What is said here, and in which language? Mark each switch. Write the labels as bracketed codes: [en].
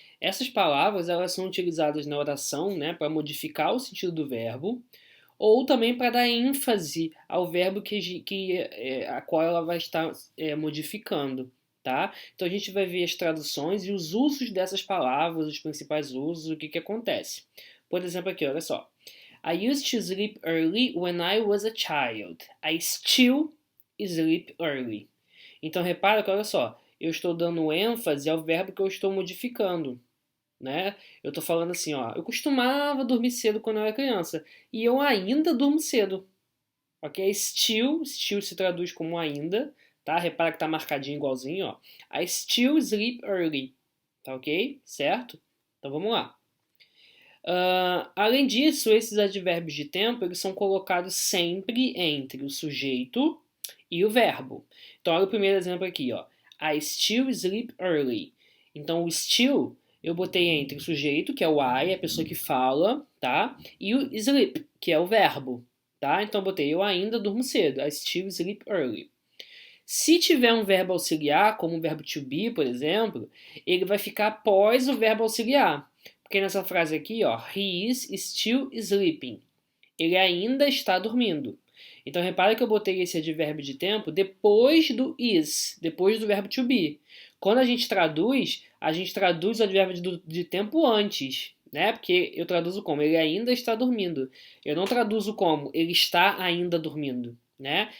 [pt] Essas palavras elas são utilizadas na oração, né, para modificar o sentido do verbo, ou também para dar ênfase ao verbo a qual ela vai estar modificando, tá? Então a gente vai ver as traduções e os usos dessas palavras, os principais usos, o que acontece. Por exemplo, aqui, olha só. [en] I used to sleep early when I was a child. I still sleep early. [pt] Então repara que, olha só, eu estou dando ênfase ao verbo que eu estou modificando, né? Eu estou falando assim, ó, eu costumava dormir cedo quando eu era criança e eu ainda durmo cedo, ok? Still se traduz como ainda, tá? Repara que tá marcadinho igualzinho, ó. [en] I still sleep early, tá ok? [pt] Certo? Então vamos lá. Além disso, esses advérbios de tempo eles são colocados sempre entre o sujeito e o verbo. Então, olha o primeiro exemplo aqui, ó. [en] I still sleep early. [pt] Então, o still eu botei entre o sujeito, que é o I, a pessoa que fala, tá? E o sleep, que é o verbo, tá? Então, eu botei eu ainda durmo cedo. [en] I still sleep early. [pt] Se tiver um verbo auxiliar, como o verbo to be, por exemplo, ele vai ficar após o verbo auxiliar. Porque nessa frase aqui, ó, [en] he is still sleeping. [pt] Ele ainda está dormindo. Então repara que eu botei esse advérbio de tempo depois do is, depois do verbo to be. Quando a gente traduz o advérbio de tempo antes, né? Porque eu traduzo como ele ainda está dormindo. Eu não traduzo como ele está ainda dormindo, né?